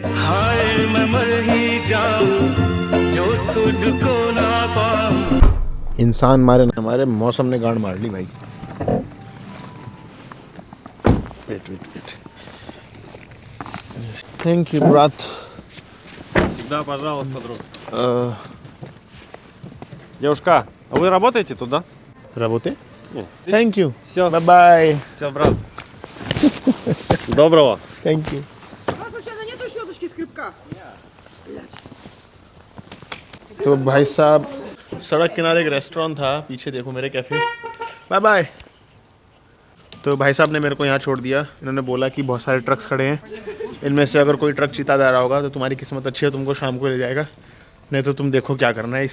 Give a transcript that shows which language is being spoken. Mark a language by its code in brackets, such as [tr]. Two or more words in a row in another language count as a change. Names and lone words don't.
[hi] इंसान मारे ना हमारे, मौसम ने गांड मार ली भाई। [en] wait thank you ब्रат। [ru] Всегда, пожалуйста, друг. Девушка, а вы работаете тут, да? работе Нет. [en] thank you, [ru] Все, [en] bye bye. [ru] все, брат. Доброго. [en] thank you. [ru] А случайно нету щеточки скрипка? [hi] तो भाई साहब सड़क किनारे एक रेस्टोरेंट था, पीछे देखो मेरे कैफ़े। [en] bye bye. [hi] तो भाई साहब ने मेरे को यहाँ छोड़ दिया। इन्होंने बोला कि बहुत सारे ट्रक्स खड़े हैं, इनमें से अगर कोई ट्रक चीता जा रहा होगा तो तुम्हारी किस्मत अच्छी है, तुमको शाम को ले जाएगा, नहीं तो तुम देखो क्या करना है।